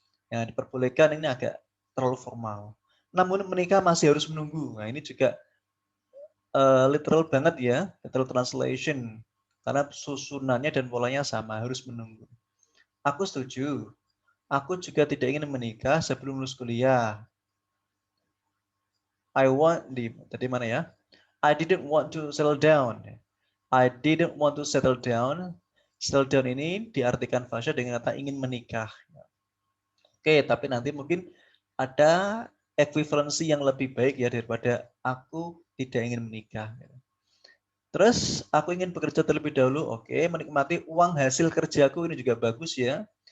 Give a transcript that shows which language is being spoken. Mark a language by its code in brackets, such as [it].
[id] Yang diperbolehkan ini agak terlalu formal. Namun menikah masih harus menunggu. Nah, ini juga literal banget ya, literal translation. Karena susunannya dan polanya sama, harus menunggu. Aku setuju. Aku juga tidak ingin menikah sebelum lulus kuliah. [en] I want [id] di tadi mana ya? [en] I didn't want to settle down. I didn't want to settle down. [id] Settle down ini diartikan Fasya dengan kata ingin menikah. Oke, tapi nanti mungkin ada equivalency yang lebih baik ya daripada aku tidak ingin menikah. Terus aku ingin bekerja terlebih dahulu. Oke, menikmati uang hasil kerjaku ini juga bagus ya.